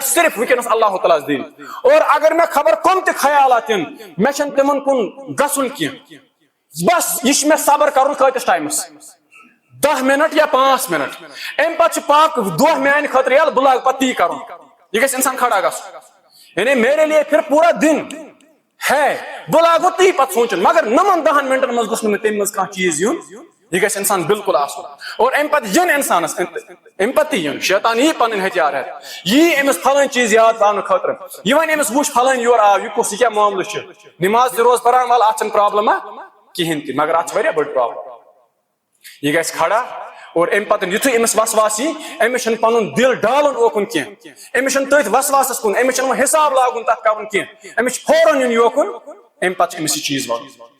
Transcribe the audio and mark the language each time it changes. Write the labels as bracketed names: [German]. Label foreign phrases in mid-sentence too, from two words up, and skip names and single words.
[Kashmiri] صرف وٕنکیٚنس اللہ تعالیٰ ہس دِنۍ اور اگر مےٚ خبر کٕم تہِ خیالات یِن مےٚ چھنہٕ تِمن کُن گژھُن کینٛہہ بس یہِ چھُ مےٚ صبر کرُن کۭتِس ٹایمس 10 منٹ یا 5 منٹ امہِ پتہٕ چھُ پاک دۄہ میانہِ خٲطرٕ ییٚلہِ بہٕ لاگہٕ پتہٕ تی کرُن یہِ گژھِ انسان کھڑا گژھُن [Urdu] یعنی میرے لیے پھر پوٗرا دِن ہے [Kashmiri] بہٕ لاگو تی پتہٕ سونٛچُن مگر یِمن 10 منٹن منٛز گوٚژھ نہٕ مےٚ تمہِ منٛز کانٛہہ چیٖز یُن یہ گژھِ انسان بالکل آسُن اور امہِ پتہٕ یِن انسانس امہِ پتہٕ تہِ یِن شیطان یی پنٕنۍ ہتھیار ہٮ۪تھ یی أمِس پھلٲنۍ چیٖز یاد پاونہٕ خٲطرٕ یہِ وۄنۍ أمِس وٕچھ پھلٲنۍ یورٕ آو یہِ کُس یہِ کیٛاہ معاملہٕ چھُ نماز تہِ روز پران وَلہٕ اتھ چھنہٕ پرابلِما کِہینۍ تہِ مگر اتھ چھِ واریاہ بٔڑ پرابلم یہِ گژھِ کھڑا اور امہِ پتہٕ یِتھُے أمِس وسواس یی أمِس چھُنہٕ پنُن دل ڈالُن اوکُن کینٛہہ أمِس چھُنہٕ تٔتھۍ وسواسس کُن أمِس چھُنہٕ وۄنۍ حساب لاگُن تتھ کرُن کینٛہہ أمِس چھُ فوراً یُن یوکُن امہِ پتہٕ چھُ أمِس یہِ چیٖز وَنُن